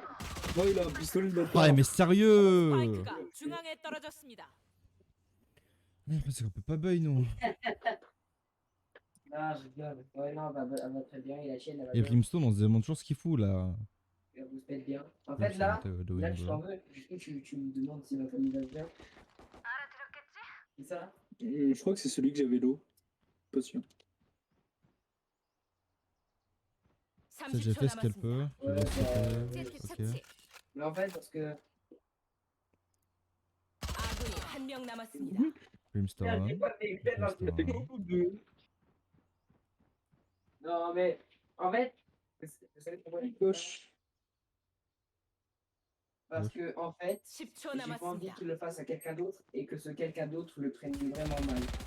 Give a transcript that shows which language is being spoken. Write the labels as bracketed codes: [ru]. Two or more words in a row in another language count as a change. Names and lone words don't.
[fr] Oh, il a un pistolet de Ouais, bâtard. mais sérieux! [ko] 스파이크가 중앙에 떨어졌습니다. [fr] Ouais, parce qu'on peut pas buy, nous. Non, je rigole. Ouais, non, elle va très bien. Et la chienne, elle va Et bien. Brimstone, on se demande toujours ce qu'il fout là. Elle va vous se mettre bien. En Ouais, fait, c'est là, monté, là, je t'en veux. Du coup, tu me demandes si ma famille va bien. C'est ça? Je crois que c'est celui que j'avais l'eau. Pas sûr. Ça, j'ai [ko] 30초 [fr] fait ce qu'elle [ko] 남았습니다. [fr] peut. Je Ouais, laisse bah, faire. Ok. Mais en fait, parce que. [ko] 아군이 한 명 남았습니다. [fr] Brimstone. J'ai pas fait une dans le Brimstone. Non, mais. En fait. Vous savez pourquoi je dis ça? Gauche. Parce que, en fait. [ko] 10초 [fr] J'ai pas envie [ko] 남았습니다. [fr] qu'il le fasse à quelqu'un d'autre et que ce quelqu'un d'autre le prenne vraiment mal.